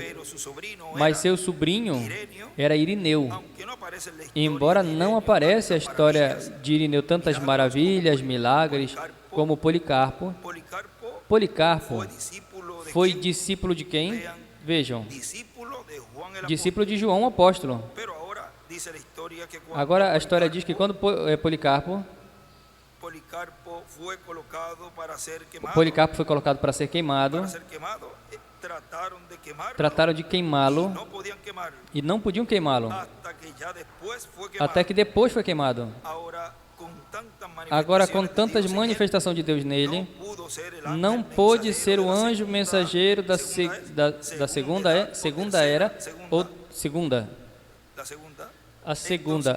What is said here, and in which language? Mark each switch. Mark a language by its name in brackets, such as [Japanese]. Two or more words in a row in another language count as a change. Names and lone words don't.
[Portuguese] Mas seu sobrinho era Irineu. Embora não apareça a história de Irineu, tantas maravilhas, milagres, como Policarpo, Policarpo [Spanish] fue discípulo de [Portuguese] foi [Spanish] quién? [Portuguese] discípulo de quem? Vejam, [Spanish] Discípulo de Juan el [Portuguese] discípulo de João, o apóstolo. [Spanish] Pero ahora dice la historia que cuando [Portuguese] Agora a história diz que quando Policarpo foi colocado para ser queimado, Policarpo foi colocado para ser queimado, trataram de queimá-lo não podiam queimar e não podiam queimá-lo, até que já depois foi queimado. até que depois foi queimado. Agora, com tantas manifestações de Deus nele, não pôde ser o anjo mensageiro da segunda era, ou segunda, a segunda.